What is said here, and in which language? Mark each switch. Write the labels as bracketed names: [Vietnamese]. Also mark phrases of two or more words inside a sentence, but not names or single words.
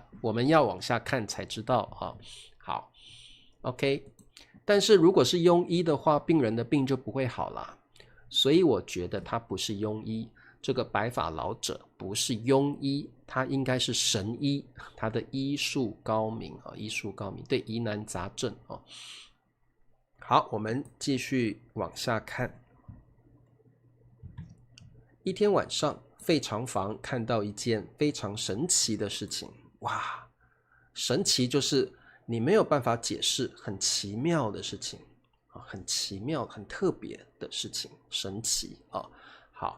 [Chinese] 我們要往下看才知道好 OK， 但是如果是庸醫的話，病人的病就不會好了，所以我覺得他不是庸醫。這個白髮老者不是庸醫，他應該是神醫，他的醫術高明醫術高明，對，疑難雜症好，我們繼續往下看。一天晚上，費長房看到一件非常神奇的事情。哇，神奇就是你沒有辦法解釋，很奇妙的事情很奇妙、很特別的事情，神奇好。